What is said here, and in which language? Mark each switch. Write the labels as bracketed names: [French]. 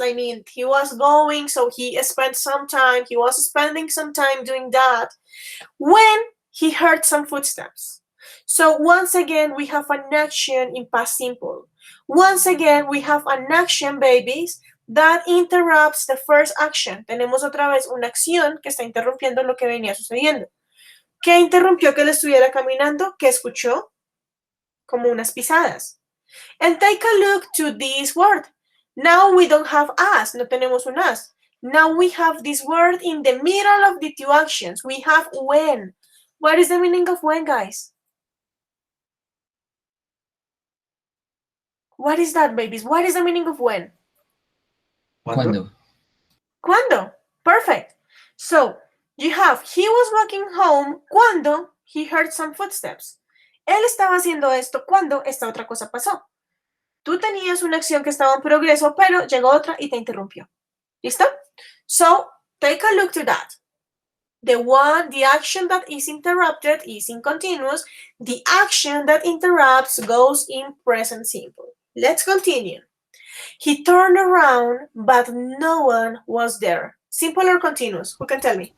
[English] I mean, he was going, so he spent some time. He was spending some time doing that when he heard some footsteps. So once again, we have an action in past simple. Once again, we have an action, babies, that interrupts the first action. [Spanish] Tenemos otra vez una acción que está interrumpiendo lo que venía sucediendo. ¿Qué interrumpió que él estuviera caminando? Que escuchó como unas pisadas. [English] And take a look to this word. Now we don't have as, [Spanish] no tenemos un as. [English] Now we have this word in the middle of the two actions. We have when. What is the meaning of when, guys? What is that, babies? What is the meaning of when? [Spanish] ¿Cuándo? Cuando. [English] Perfect. So, you have, he was walking home [Spanish] cuando [English] he heard some footsteps. [Spanish] Él estaba haciendo esto cuando esta otra cosa pasó. Tú tenías una acción que estaba en progreso, pero llegó otra y te interrumpió. ¿Listo? [English] So, take a look to that. The action that is interrupted is in continuous. The action that interrupts goes in present simple. Let's continue. He turned around, but no one was there. Simple or continuous? Who can tell me?